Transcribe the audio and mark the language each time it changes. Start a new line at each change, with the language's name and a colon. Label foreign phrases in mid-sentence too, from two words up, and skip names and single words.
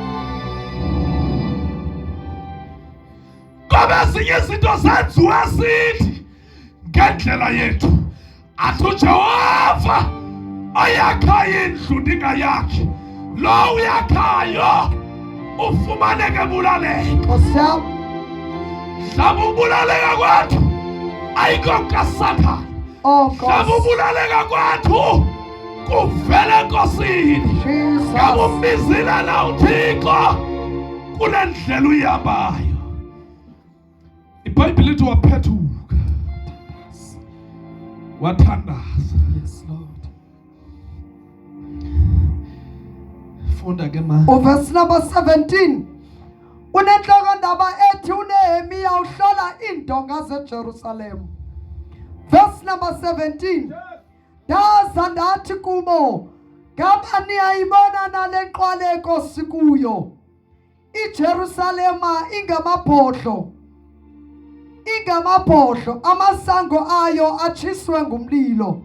Xhosa: Ngoba ezinye izinto zenziwe sithi ngendlela yethu. Athi uJehova oyakhayo indlu ndingayakhi, lo uyakhayo ufumaneke ebulaleka. Yourself. Mhlawumbe ubulaleka kwethu ayikho kaSathane. Oh Mhlawumbe God. ubulaleka kwethu kuvela enkosini. Ngabe Jesus. umbizile na uThixo kule ndlela uyihambayo. iBhayibhile lithi waphethuka wathandaza.
English: Yes, Lord.
Xhosa: Funda ke ma.
English: Verse number 17.
Xhosa: Unenhloko ndaba ethi uNehemiya uhlola indonga zeJerusalem.
English: Verse number 17.
Xhosa: Daza ndathi kubo, ngaba niyayibona nale nqwaleko sikuyo. iJerusalema ingamabhodlo, amasango ayo atshiswe ngumlilo.